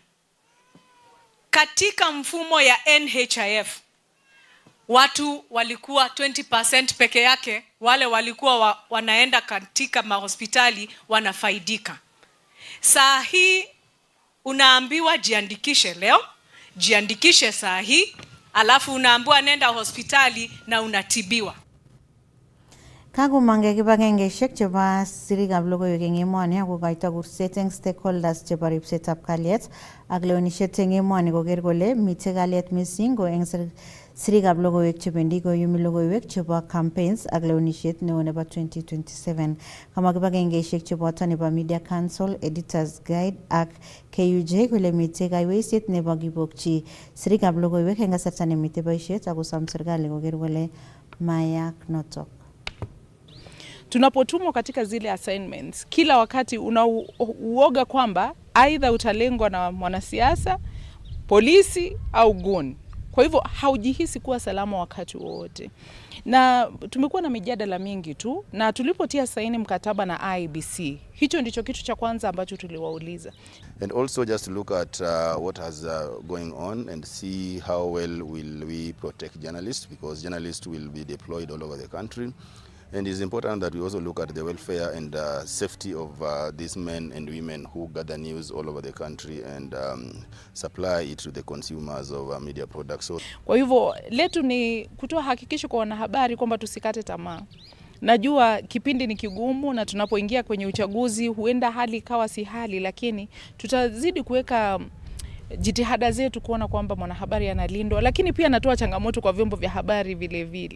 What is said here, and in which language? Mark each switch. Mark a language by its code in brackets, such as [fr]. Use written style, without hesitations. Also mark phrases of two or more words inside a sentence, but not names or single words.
[sw] Katika mfumo ya NHIF watu walikuwa 20% peke yake, wale walikuwa wanaenda katika mahospitali wanafaidika. Saa hii unaambiwa jiandikishe leo, jiandikishe saa hii, alafu unaambiwa nenda hospitali na unatibiwa. [kln] Kago kibagengeshek chebo sirikab logoiwek eng emoni akokoito kurset eng stakeholders chebo ripsetab kalyet ak lewenisiet eng emoni koker kole mitei kalyet missing ko eng sirikab logoiwek chebendi koyumi logoiwek chebo campaigns ak lewenisiet neo nebo 2027. Kama kibagengeshek cheboto nebo Media Council, Editors Guide ak KUJ kole mitei kaiweisiet nebo kibokchi sirikab logoiwek eng kasarta nemitei boisiet akosom serikali koker kole mayak notok. [sw] Tunapotumwa katika zile assignments, kila wakati unauoga kwamba aidha utalengwa na mwanasiasa, polisi au gun. Kwa hivyo haujihisi kuwa salama wakati wote. Na tumekuwa na mijadala mingi tu, na tulipotia saini mkataba na IEBC, hicho ndicho kitu cha kwanza ambacho tuliwauliza. [en] And also just look at what has going on and see how well will we protect journalists, because journalists will be deployed all over the country. And it's important that we also look at the welfare and safety of these men and women who gather news all over the country and supply it to the consumers of media products. So, [sw] kwa hivyo letu ni kutoa hakikisho kwa wanahabari kwamba tusikate tamaa. Najua kipindi ni kigumu na tunapoingia kwenye uchaguzi huenda hali ikawa si hali, lakini tutazidi kuweka jitihada zetu kuona kwamba mwanahabari analindwa, lakini pia natoa changamoto kwa vyombo vya habari vile vile.